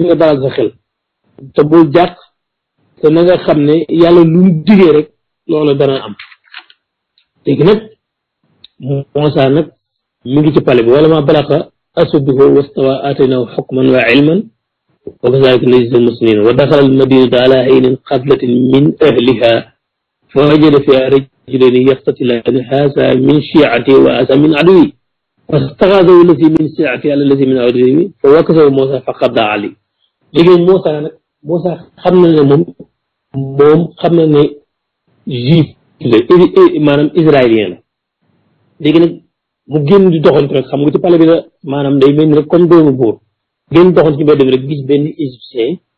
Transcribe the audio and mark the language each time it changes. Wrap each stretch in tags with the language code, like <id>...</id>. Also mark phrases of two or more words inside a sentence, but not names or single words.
<wo>nga dalal sa xel te bul jàq te na nga xam ne yàlla lu mu digee rek loolu dana am léegi nag Moussa nag mi ngi ci pale bi wala</wo> <ar>ما بلغ أشده واستوى آتيناه حكما وعلما وكذلك نجزي المحسنين ودخل المدينة على حين غفلة من أهلها فوجد فيها رجلين يقتتلان هذا من شيعته وهذا من عدوه فاستغاثه الذي من شيعته على الذي من عدوه فوكزه موسى فقضى عليه</ar> <wo>léegi Moussa xam na ne moom xam na ne juif la maanaam israélien la léegi nag mu génn di doxantu rek xam nga ci pale bi la maanaam day mel ni rek comme doomu buur génn doxantu ci mbedd mi rek gis benn égyptien</wo>